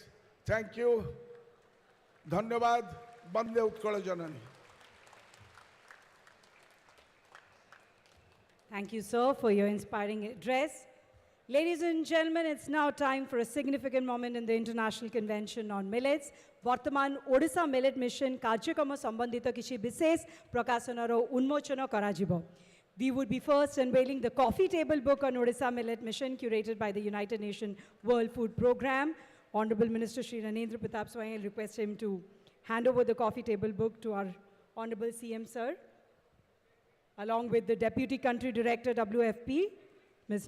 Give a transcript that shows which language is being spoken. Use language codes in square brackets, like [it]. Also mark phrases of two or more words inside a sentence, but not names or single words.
[en] Thank you. [or] Dhanyavad. Bande Utkala Janani. [en] Thank you, sir, for your inspiring address. Ladies and gentlemen, it's now time for a significant moment in the International Convention on Millets. [or] Vartaman Odisha Millet Mission କାର୍ଯ୍ୟକ୍ରମ ସମ୍ବନ୍ଧିତ କିଛି ବିଶେଷ ପ୍ରକାଶନର ଉନ୍ମୋଚନ କରାଯିବ. [en] We would be first unveiling the coffee table book on Odisha Millet Mission curated by the United Nations World Food Programme. Honorable Minister Shri Ranendra Pratap Swai, I'll request him to hand over the coffee table book to our Honorable CM Sir, along with the Deputy Country Director WFP, Ms.